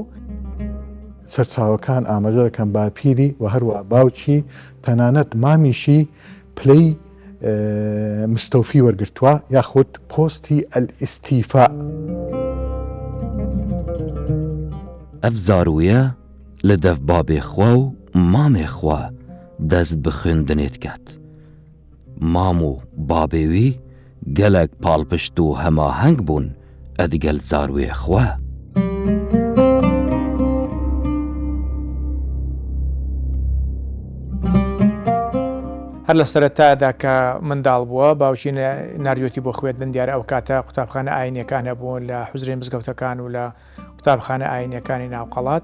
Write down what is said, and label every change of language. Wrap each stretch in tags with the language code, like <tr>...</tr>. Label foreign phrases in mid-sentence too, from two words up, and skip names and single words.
<ckb>سەرچاوەکان ئاماژە دەکەن باپیری و هەروە باوکی تەنانەت مامیشی پلەی مستەوفی وەرگرتووە یاخود پۆستی ئەلئیستیفا.</ckb> <ku>ئەف زارویە لە دەف بابێ خوا و مامێ خوا دەست بە خوێندنێت کات. مام و بابێوی gelek palpişt û hemaheng bûn edgel zarwê xwe.</ku> <ckb>هەر لە سەرەتادا کە منداڵ بووە باوکی ناردوێتی بۆ خوێندن دیارە ئەو کاتە قوتابخانە ئاینیەکان هەبوون لە حوزرەی مزگەوتەکان و لە قوتابخانە ئاینیەکانی ناوقەڵات.</ckb>